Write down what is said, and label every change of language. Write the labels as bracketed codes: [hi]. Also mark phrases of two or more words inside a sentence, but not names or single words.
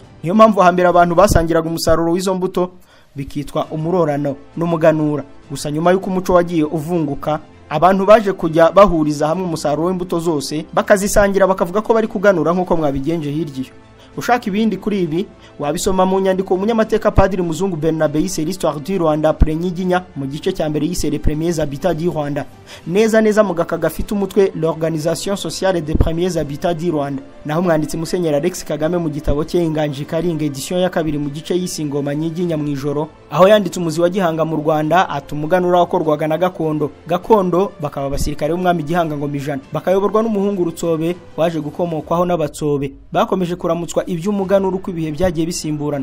[rw] Niyo mpamvu hambere abantu basangiraga umusaruro w'izo mbuto bikitwa umurorano n'umuganura. Gusa nyuma y'uko umuco wagiye uvunguka, abantu baje kujya bahuriza hamwe umusaruro w'imbuto zose bakazisangira, bakavuga ko bari kuganura nk'uko mwabigenje hirya. Ushaka ibindi kuri ibi wabisoma mu nyandiko umunyamateka Padiri Muzungu Bernabe yise l'histoire du Rwanda après Nyiginya mu gice cya mbere yise les premiers habitants du Rwanda, neza mu gaka gafite umutwe l'organisation sociale des premiers habitants du Rwanda. Naho umwanditsi Musenyeri Alex Kagame mu gitabo cye Inganji Karinga edition ya kabiri mu gice yise Ingoma Nyiginya mu ijoro, aho yanditse umuzi wa Gihanga mu Rwanda atumuganura wakorwaga na gakondo bakaba abasirikare b'umwami Gihanga ngo mijana, bakayoborwa n'umuhungu Rutsobe waje gukomokwaho n'abatsobe, bakomeje kuramutswa yibutswa iby'umuganura uko ibihe byagiye bisimburana.